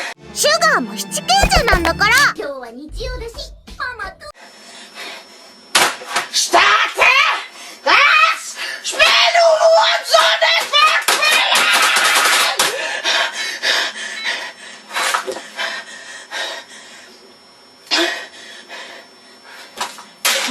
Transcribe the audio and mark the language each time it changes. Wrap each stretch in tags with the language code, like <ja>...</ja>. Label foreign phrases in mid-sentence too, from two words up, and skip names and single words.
<ja>シュガーも七賢者なんだから。今日は日曜だし、ママと。</ja> <de>Starte das Spiel, du Hurensohn! Ich will spielen!</de>